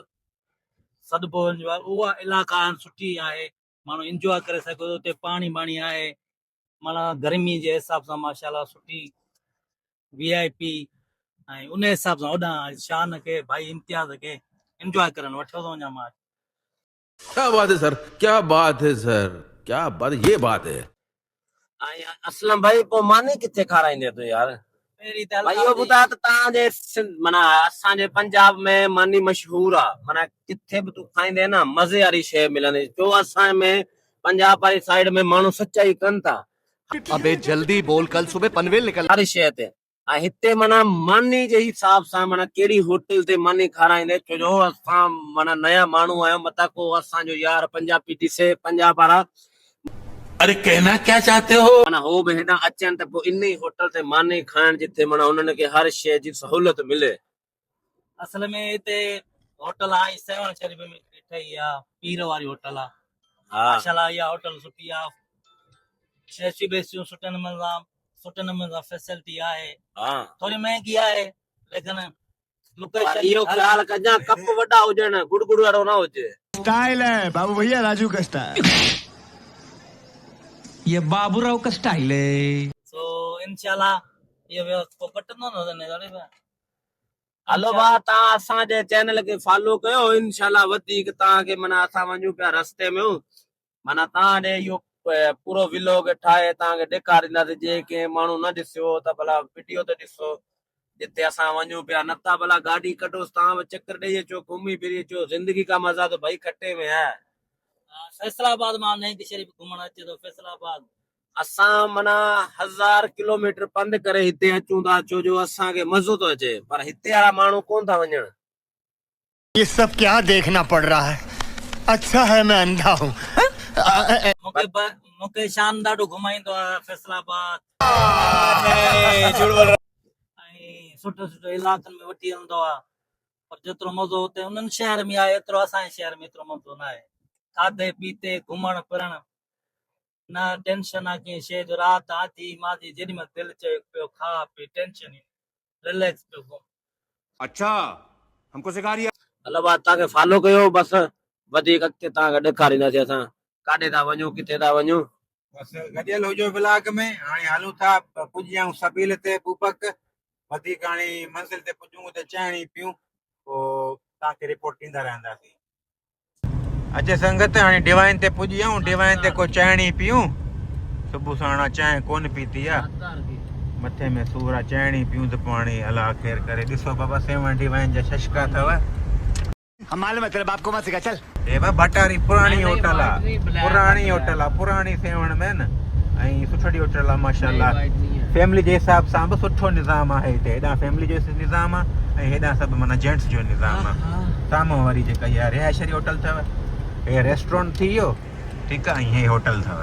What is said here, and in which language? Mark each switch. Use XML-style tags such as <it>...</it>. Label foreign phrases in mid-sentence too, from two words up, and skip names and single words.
<sd>सदबो उहा इलाइक़ा सुठी आहे, माण्हू इंजॉय करे सघे थो। उते पाणी बाणी आहे, माना गर्मी जे हिसाब सां माशाल्लाह सुठी VIP। ऐं उन हिसाब सां होॾां शान खे भाई इम्तियाज़ खे इंजॉय करण वठो थो वञा मां।</sd> <hi>क्या बात है सर, क्या बात है सर, क्या बात, ये बात है।</hi> <sd>असलम भाई पोइ माने किथे खाराईंदे तूं यार? भाई इहो ॿुधायो त तव्हांजे माना असांजे पंजाब में मानी मशहूर आहे, माना किथे बि तूं खाईंदे न मज़े वारी शइ मिलंदी। जो असां में पंजाब वारी साइड में माण्हू सच्चाई कनि था।</sd> <hi>अबे जल्दी बोल, कल सुबह पनवेल निकल।</hi> <sd>हर शइ ते ऐं हिते माना मानी जे हिसाब सां माना कहिड़ी होटल ते मानी खाराईंदे छो जो असां माना नया माण्हू आहियूं मतां को असांजो यार पंजाबी ॾिसे पंजाब वारा</sd> <hi>अरे कहना क्या चाहते हो?</hi> <sd>माना हो बि हेॾां अचनि त पोइ इन ई होटल ते मानी खाइण जिथे माना उन्हनि खे हर शइ जी सहूलियत मिले। असल में हिते होटल आहे सेवन शरीफ में ठही आहे पीर वारी होटल आहे। हा माशाल्लाह इहा होटल सुठी आहे। शैसियूं बेसियूं सुठे नमूने सां फैसिलिटी आहे। हा थोरी महांगी आहे लेकिन पर लोकेशन इहो ख़्याल कजां कप वॾा हुजनि गुड़ वारो न हुजे।</sd> <hi>स्टाइल है बाबू भैया, राजू का स्टाइल। ये बाबूराव का स्टाइल है।</hi> <sd>सो इंशाल्लाह इहो व्यवस्था पटंदो न हलो भाउ तव्हां असांजे चैनल खे फॉलो कयो इंशाल्लाह वधीक तव्हांखे माना असां वञूं पिया रस्ते में माना तव्हां ॾे इहो पूरो व्लॉग ठाहे तव्हांखे ॾेखारींदासीं जेके माण्हू न ॾिसियो त भला वीडियो ते ॾिसो जिते असां वञूं पिया न था भला गाॾी कढोसि तव्हां बि चक्कर ॾेई अचो घुमी फिरी अचो</sd> <hi>ज़िंदगी का मज़ा तो भाई खट्टे में है।</hi> <sd>फैसलाबाद मां नईं शरीफ घुमण अचे थो फैसलाबाद असां माना 1000 किलोमीटर पंधु करे हिते अचूं था छो जो असांखे मज़ो थो अचे पर हिते वारा माण्हू कोन था वञनि।</sd> <hi>ये सब क्या देखना पड़ रहा है? अच्छा है मैं अंधा हूँ।</hi> <sd>मूंखे शान ॾाढो घुमाईंदो आहे फैसलाबाद ऐं सुठे इलाइक़नि में वठी हलंदो आहे पर जेतिरो मज़ो हुते उन्हनि शहर में आहे एतिरो असांजे शहर में एतिरो मज़ो न आहे। खाधे पीते घुमण फिरण न टेंशन आहे कंहिं शइ जो राति आथी माथी जेॾी महिल दिलि चए पियो खा पी टेंशन ई रिलैक्स पियो घुम।</sd> <hi>अच्छा हमको सिखा रही है।</hi> <sd>हलो भाउ तव्हांखे फॉलो कयो बसि वधीक अॻिते तव्हांखे ॾेखारींदासीं असां काॾे था वञूं किथे था वञूं। बसि गॾियल हुजो ब्लॉग में। हाणे हलूं था पुॼी आहियूं सबील ते पूपक वधीक हाणे मंज़िल ते पुॼूं त चांहि पियूं पोइ तव्हांखे रिपोर्ट ॾींदा रहंदासीं। अचे संगत हाणे डिवाइन ते पुॼी आहियूं। डिवाइन ते को चांहि पियूं। सुबुह साण चांहि कोन पीती आहे मथे में सूर आहे चांहि पियूं त पोइ हाणे अलाह ख़ैर करे। ॾिसो बाबा सेवन डिवाइन जा शशका अथव।</sd> <hi>हम मालूम है तेरे बाप को मत सिखा चल।</hi> <sd>हे बा भटारी पुराणी होटल आहे पुराणी सेवण में न ऐं सुठी होटल आहे माशाल्लाह। फैमिली जे हिसाब सां बि सुठो निज़ाम आहे हिते। हेॾां फैमिली जो निज़ाम आहे ऐं हेॾां सभु माना जेंट्स जो निज़ाम आहे। साम्हूं वारी जेका इहा रिहायशरी होटल अथव हे रेस्टोरेंट थी वियो ठीकु आहे ऐं हे होटल अथव।</sd>